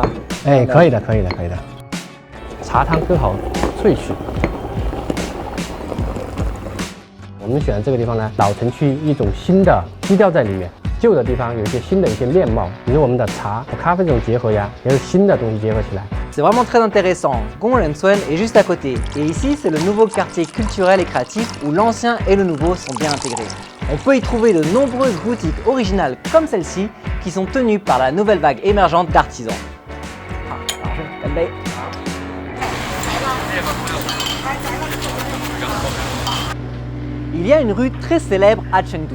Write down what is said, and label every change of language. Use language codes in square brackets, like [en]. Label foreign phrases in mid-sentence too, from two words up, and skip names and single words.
[zh] 可以的，可以的，可以的。茶汤更好萃取。我们选的这个地方呢，老城区一种新的基调在里面，旧的地方有一些新的一些面貌，比如我们的茶和咖啡这种结合呀，也是新的东西结合起来。 [fr] C'est vraiment très intéressant. Gongrensun est juste à côté. Et ici, c'est le nouveau quartier culturel et créatif où l'ancien et le nouveau sont bien intégrés. On peut y trouver de nombreuses boutiques originales comme celle-ci qui sont tenues par la nouvelle vague émergente d'artisans. Il y a une rue très célèbre à Chengdu.